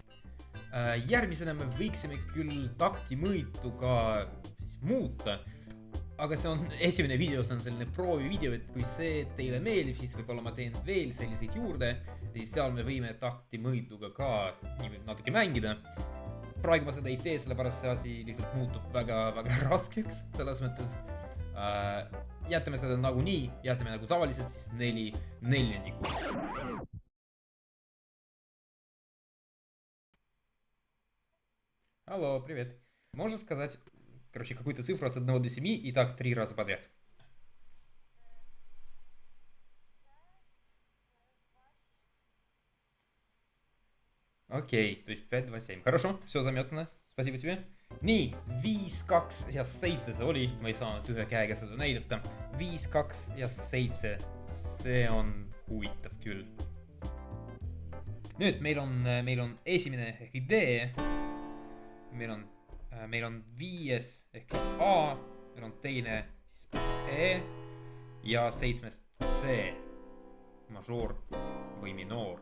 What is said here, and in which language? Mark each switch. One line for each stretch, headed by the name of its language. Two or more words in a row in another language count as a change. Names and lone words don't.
Estonian: Järgmisena me võiksime küll takti mõõtu ka siis muuta, aga see on esimene video, see on selline proovivideo, et kui see teile meeldib, siis võib-olla ma teen veel selliseid juurde, siis seal me võime takti mõõtuga ka natuke mängida. Praegu ma seda ei tee, sellepärast see asi lihtsalt muutub väga raskeks selles mõttes. Jätame seda nagu nii, jätame nagu tavaliselt, siis 4 neljandikku.
Russian: Алло, привет. Можешь сказать, какую-то цифру от 1 до 7 и так 3 раза подряд? Окей, то есть 5, 2, 7. Хорошо, все заметно. Спасибо тебе.
Estonian: Nii, 5, 2 ja 7 see oli, ma ei saanud ühe käega seda näidata. 5, 2 ja 7, see on huvitav küll. Nüüd meil on esimene ehk D, meil on 5 ehk siis A, meil on teine siis E ja 7 C, majoor või minoor.